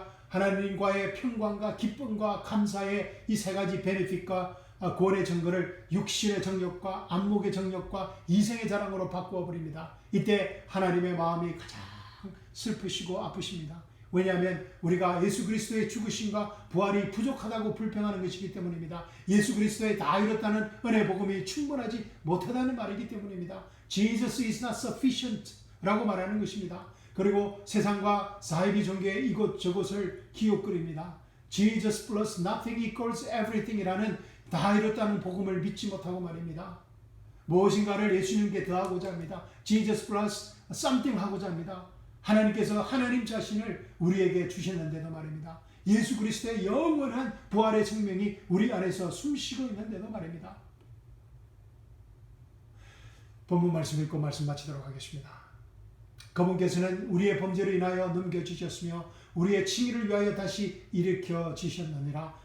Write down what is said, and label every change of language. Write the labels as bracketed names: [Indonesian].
[Korean] 하나님과의 평강과 기쁨과 감사의 이 세 가지 베네핏과 구원의 증거를 육신의 정욕과 안목의 정욕과 이생의 자랑으로 바꾸어 버립니다. 이때 하나님의 마음이 가장 슬프시고 아프십니다. 왜냐하면 우리가 예수 그리스도의 죽으심과 부활이 부족하다고 불평하는 것이기 때문입니다. 예수 그리스도의 다 이뤘다는 은혜 복음이 충분하지 못하다는 말이기 때문입니다. [English] Jesus is not sufficient [Korean] 라고 말하는 것입니다. 그리고 세상과 사이비 종교의 이곳저곳을 기웃거립니다. [English] Jesus plus nothing equals everything [Korean] 이라는 다 이뤘다는 복음을 믿지 못하고 말입니다. 무엇인가를 예수님께 더하고자 합니다. [English] Jesus plus something [Korean] 하고자 합니다. 하나님께서 하나님 자신을 우리에게 주셨는데도 말입니다. 예수 그리스도의 영원한 부활의 생명이 우리 안에서 숨쉬고 있는데도 말입니다. 본문 말씀 읽고 말씀 마치도록 하겠습니다. 그분께서는 우리의 범죄로 인하여 넘겨주셨으며 우리의 칭의를 위하여 다시 일으켜 주셨느니라.